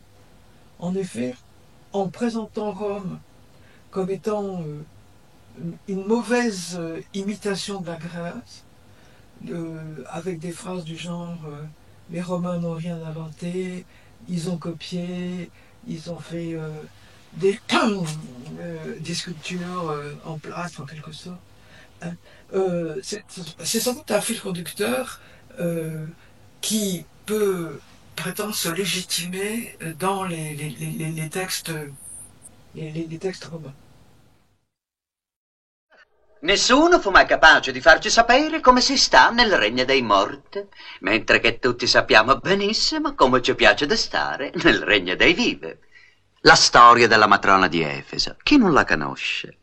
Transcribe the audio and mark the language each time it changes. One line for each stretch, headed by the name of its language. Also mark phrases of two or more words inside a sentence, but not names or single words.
French: En effet, en présentant Rome comme étant une mauvaise imitation de la Grèce, avec des phrases du genre les Romains n'ont rien inventé, ils ont copié, ils ont fait des sculptures en plâtre en quelque sorte. Hein. C'est sans doute un fil conducteur qui peut prétendre se légitimer dans les textes romains.
Italian: Nessuno fu mai capace di farci sapere come si sta nel regno dei morti, mentre che tutti sappiamo benissimo come ci piace di stare nel regno dei vivi. La storia della matrona di Efeso, chi non la conosce?